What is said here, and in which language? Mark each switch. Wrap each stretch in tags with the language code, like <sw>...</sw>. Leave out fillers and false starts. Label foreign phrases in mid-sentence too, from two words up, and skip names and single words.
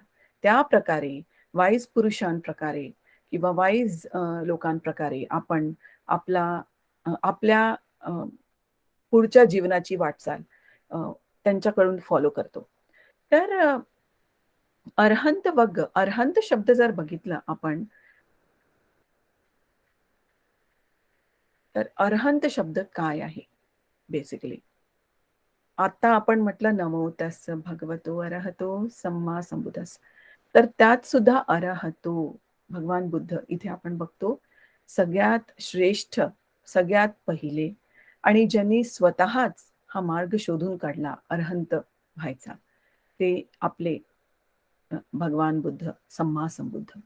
<mr>त्या प्रकारे वाईज पुरुषांप्रकारे किंवा वाईज लोकांप्रकारे आपण आपल्या अ, पुढच्या जीवनाची वाटचाल अ, त्यांच्याकडून फॉलो करतो. तर अरहंत वग्ग, अरहंत शब्द जर बघितला आपण, तर अरहंत शब्द काय आहे बेसिकली? आता आपण म्हटलं</mr> <pi>नमो तस्स भगवतो अरहतो सम्मा संबुद्धस्स.</pi> <mr>तर त्यात सुद्धा अरहतो भगवान बुद्ध इथे आपण बघतो सगळ्यात श्रेष्ठ, सगळ्यात पहिले आणि ज्यांनी स्वतःच हा मार्ग शोधून काढला अरहंत व्हायचा, ते आपले भगवान बुद्ध,</mr> <pi>सम्मा संबुद्ध.</pi>